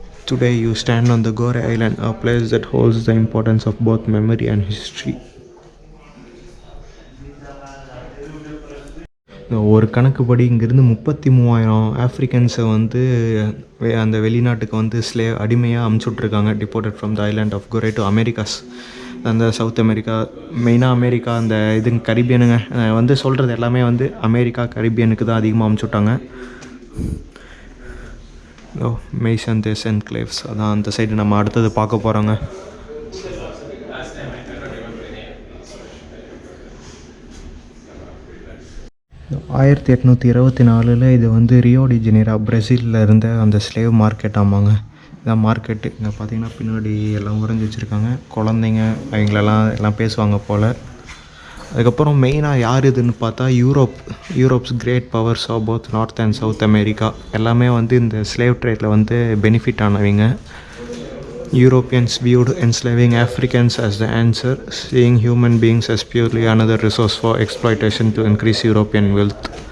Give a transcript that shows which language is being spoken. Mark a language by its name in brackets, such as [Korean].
[English] Today you stand on the Gore Island, a place that holds the importance of both memory and history. [Tamil] ஒரு கணக்குப்படி இங்கேருந்து 33,000 ஆஃப்ரிக்கன்ஸை வந்து அந்த வெளிநாட்டுக்கு வந்து அடிமையாக அமுச்சுட்ருக்காங்க. [English] deported from the island of Goree to Americas, [Tamil] அந்த சவுத் அமெரிக்கா, மெயினாக அமெரிக்கா, அந்த இது கரிபியனுங்க வந்து சொல்கிறது எல்லாமே வந்து அமெரிக்கா கரிபியனுக்கு தான் அதிகமாக அமுச்சுட்டாங்க. மேசன் தேஸ் என்க்ளேவ்ஸ், அதான் அந்த சைடு நம்ம அடுத்தது பார்க்க போகிறோங்க. ஆயிரத்தி 1824 இது வந்து ரியோ டி ஜெனீரோ பிரேசிலில் இருந்த அந்த ஸ்லேவ் மார்க்கெட் ஆமாங்க. இதான் மார்க்கெட்டு. இங்கே பார்த்தீங்கன்னா பின்னாடி எல்லாம் உறைஞ்சி வச்சுருக்காங்க. குழந்தைங்க எல்லாம் பேசுவாங்க போல். அதுக்கப்புறம் மெயினாக யார் இதுன்னு பார்த்தா [English] Europe's great powers of both north and south America [Tamil] எல்லாமே வந்து இந்த ஸ்லேவ் ட்ரேடில் வந்து பெனிஃபிட் ஆனவங்க. [English] Europeans viewed enslaving Africans as the answer, seeing human beings as purely another resource for exploitation to increase European wealth.